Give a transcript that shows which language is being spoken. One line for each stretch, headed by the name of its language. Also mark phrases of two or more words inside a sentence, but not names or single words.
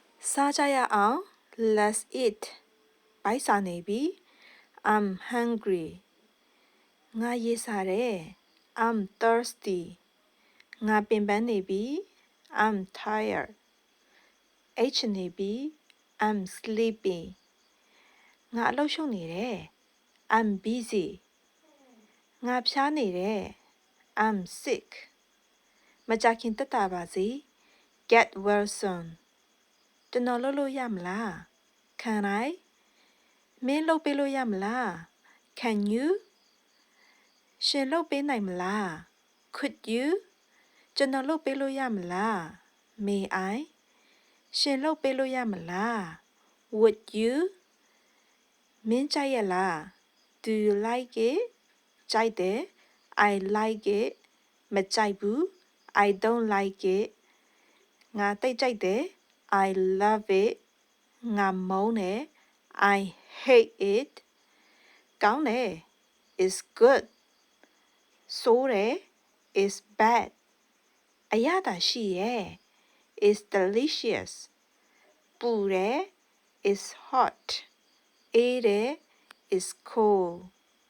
Burmese: စားကြရအောင်
English: let's eat
Burmese: ဘိုက်စာနေပြီ
English: I'm hungry
Burmese: ငါရေစားတယ်
English: I'm thirsty
Burmese: ငါပင်ပန်းနေပြီ
English: I'm tired
Burmese: အိတ်ချနေပြီ
English: I'm sleepy
Burmese: ငါအလုပ်ရှုပ်နေတယ်
English: I'm busy
Burmese: ငါဖျားနေတယ်
English: I'm sick
Burmese: မကြခင်တက်တာပါစေ
English: get well soon
Burmese: ကျွန်တော်လုပ်လို့ရမလား
English: Can I
Burmese: မင်းလုပ်ပေးလို့ရ မလား
English: Can you
Burmese: ရှင်လုပ်ပေးနိုင်မလား
English: Could you
Burmese: ကျွန်တော်လုပ်ပေးလို့ရမလား
English: May I
Burmese: ရှင်လုပ်ပေးလို့ရမလား
English: Would you
Burmese: မင်းကြိုက်ရလား
English: Do you like it
Burmese: ကြိုက်တယ်
English: I like it
Burmese: မကြိုက်ဘူး
English: I don't like it
Burmese: ငါတိတ်ကြိုက်တယ်
English: I love it
Burmese: ငါမုန်းတယ်
English: I hate it
Burmese: ကောင်းတယ်
English: is good
Burmese: ဆိုးတယ်
English: is bad
Burmese: အရသာရှိရဲ့
English: is delicious
Burmese: ပူတယ်
English: is hot
Burmese: အေးတယ်
English: is cold